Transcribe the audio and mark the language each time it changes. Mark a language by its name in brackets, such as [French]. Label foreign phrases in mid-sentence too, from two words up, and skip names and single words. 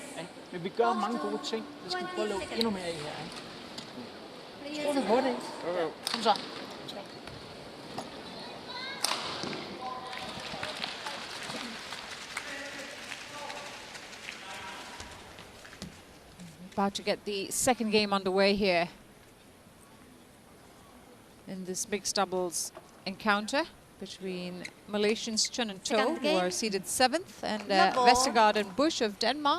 [Danish] Men vi gør mange gode ting. Det skal vi prøve at lave endnu mere af her. Tror du på det? Kom så. [English] About to get the second game underway here in this mixed doubles encounter between Malaysians Chen and Toh, who are seeded 7th, and Vestergaard and Busch of Denmark.